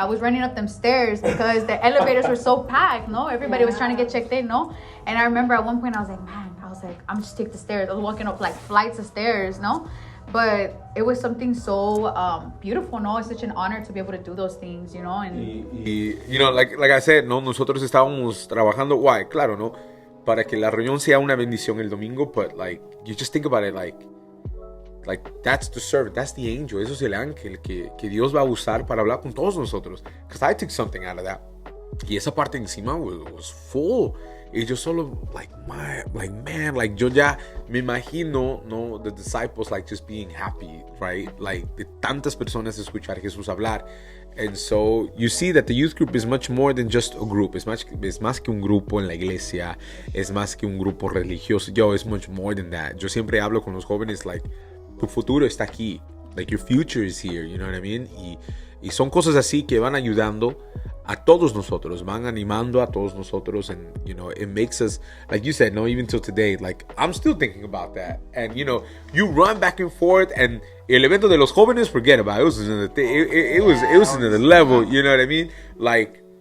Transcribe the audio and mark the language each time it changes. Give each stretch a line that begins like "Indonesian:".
English: I was running up them stairs because the elevators were so packed. Everybody was trying to get checked in. And I remember at one point I was like, I'm just take the stairs. I was walking up like flights of stairs. But it was something so beautiful, It's such an honor to be able to do those things, And like I said,
Spanish: nosotros estábamos trabajando,
English: why?
Spanish: Claro, ¿no? Para que la reunión sea una bendición el domingo,
English: but like, you just think about it, like that's the servant, that's the angel,
Spanish: eso es el ángel que Dios va a usar para hablar con todos nosotros.
English: Because I took something out of that.
Spanish: Y esa parte encima
English: was full.
Spanish: Y yo solo,
English: man,
Spanish: yo ya me imagino,
English: the disciples, like, just being happy, right?
Spanish: Like, de tantas personas escuchar a Jesús hablar.
English: And so, you see that the youth group is much more than just a group.
Spanish: Es más que un grupo en la iglesia. Es más que un grupo religioso.
English: It's much more than that.
Spanish: Yo siempre hablo con los jóvenes, like, tu futuro está aquí.
English: Like, your future is here, you know what I mean?
Spanish: Y son cosas así que van ayudando a todos nosotros,
English: van animando a todos nosotros, and it makes us, like you said, even till today, like I'm still thinking about that, and you run back and forth, and
Spanish: el evento de los jóvenes,
English: forget about it, it was another level, you know what I mean? Like,